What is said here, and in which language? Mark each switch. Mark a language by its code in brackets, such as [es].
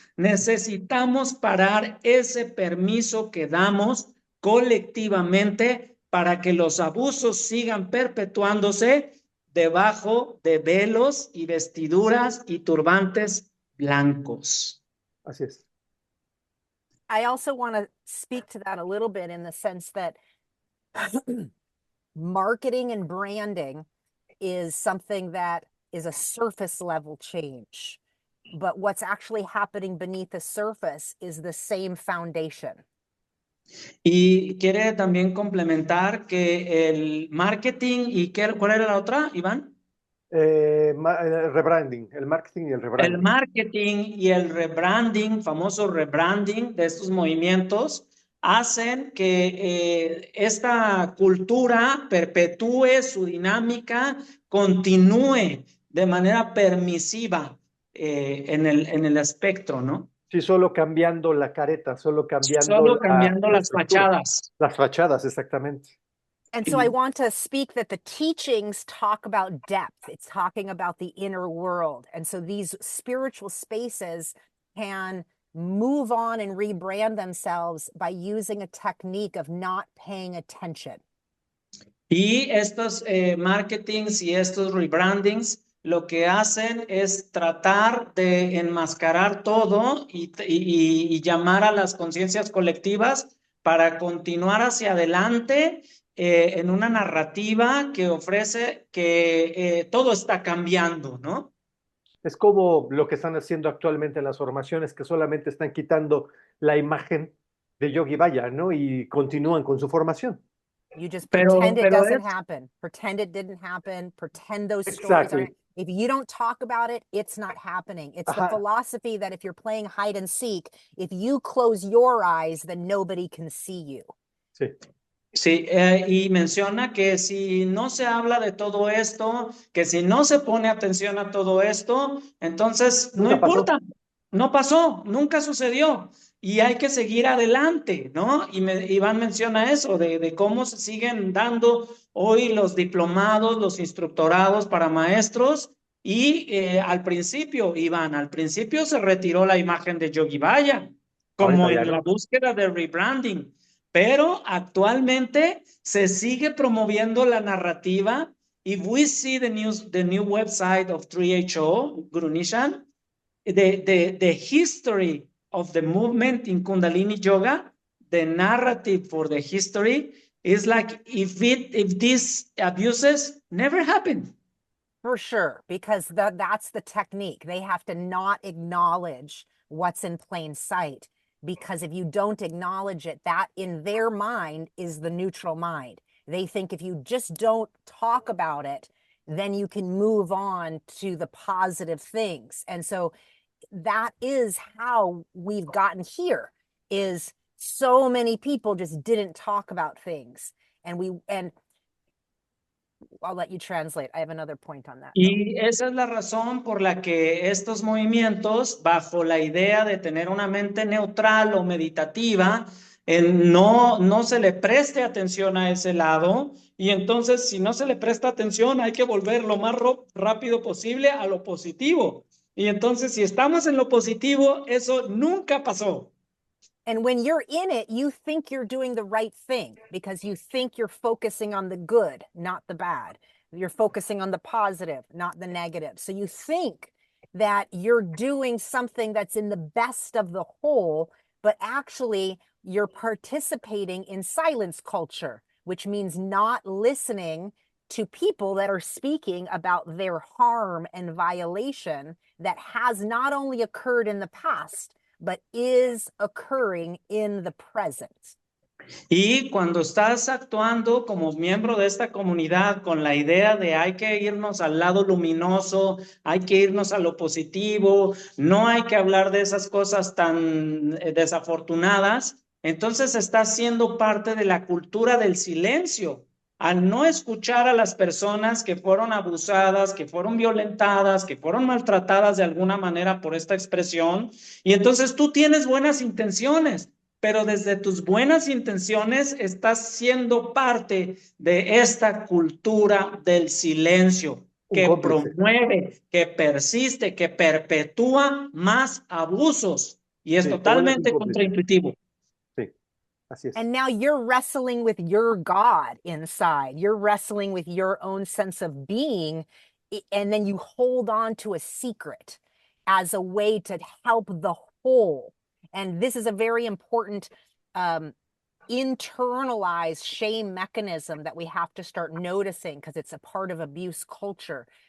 [es] Necesitamos parar ese permiso que damos colectivamente para que los abusos sigan perpetuándose debajo de velos y vestiduras y turbantes blancos. Así es. [en] I also want to speak to that a little bit in the sense that marketing and branding is something that is a surface level change. But what's actually happening beneath the surface is the same foundation. [es] Y quiere también complementar que el marketing y ¿cuál era la otra, Iván? El rebranding, el marketing y el rebranding. El marketing y el rebranding, famoso rebranding de estos movimientos, hacen que esta cultura perpetúe su dinámica, continúe de manera permisiva en el espectro, ¿no? Sí, solo cambiando la careta, solo cambiando las fachadas. Las fachadas, exactamente. [en] And so I want to speak that the teachings talk about depth. It's talking about the inner world. And so these spiritual spaces can move on and rebrand themselves by using a technique of not paying attention. [es] Y estos marketings y estos rebrandings lo que hacen es tratar de enmascarar todo y llamar a las conciencias colectivas para continuar hacia adelante en una narrativa que ofrece que todo está cambiando, ¿no? Es como lo que están haciendo actualmente en las formaciones, que solamente están quitando la imagen de Yogi Baya, ¿no? Y continúan con su formación. [en] You just pretend it doesn't happen. Pretend it didn't happen. Pretend those stories aren't. If you don't talk about it, it's not happening. It's the philosophy that if you're playing hide and seek, if you close your eyes, then nobody can see you. [es] Sí. Sí, y menciona que si no se habla de todo esto, que si no se pone atención a todo esto, entonces no importa, no pasó, nunca sucedió y hay que seguir adelante, ¿no? Y Iván menciona eso, de cómo se siguen dando hoy los diplomados, los instructorados para maestros y al principio, Iván, al principio se retiró la imagen de Yogi Baya, como en la búsqueda de rebranding. Pero actualmente se sigue promoviendo la narrativa. [en] If we see the new website of 3HO, Gurunishan, the history of the movement in Kundalini Yoga, the narrative for the history is like if these abuses never happened. For sure, because that's the technique. They have to not acknowledge what's in plain sight. Because if you don't acknowledge it, that in their mind is the neutral mind. They think if you just don't talk about it, then you can move on to the positive things. And so that is how we've gotten here, is so many people just didn't talk about things. And I'll let you translate. I have another point on that. [es] Y esa es la razón por la que estos movimientos, bajo la idea de tener una mente neutral o meditativa, no se le preste atención a ese lado. Y entonces, si no se le presta atención, hay que volver lo más rápido posible a lo positivo. Y entonces, si estamos en lo positivo, eso nunca pasó. [en] And when you're in it, you think you're doing the right thing because you think you're focusing on the good, not the bad. You're focusing on the positive, not the negative. So you think that you're doing something that's in the best of the whole, but actually you're participating in silence culture, which means not listening to people that are speaking about their harm and violation that has not only occurred in the past, but is occurring in the present. [es] Y cuando estás actuando como miembro de esta comunidad con la idea de hay que irnos al lado luminoso, hay que irnos a lo positivo, no hay que hablar de esas cosas tan desafortunadas, entonces estás siendo parte de la cultura del silencio. Al no escuchar a las personas que fueron abusadas, que fueron violentadas, que fueron maltratadas de alguna manera por esta expresión, y entonces tú tienes buenas intenciones, pero desde tus buenas intenciones estás siendo parte de esta cultura del silencio que promueve, que persiste, que perpetúa más abusos, y es totalmente contraintuitivo. [en] And now you're wrestling with your God inside. You're wrestling with your own sense of being. And then you hold on to a secret as a way to help the whole. And this is a very important internalized shame mechanism that we have to start noticing because it's a part of abuse culture.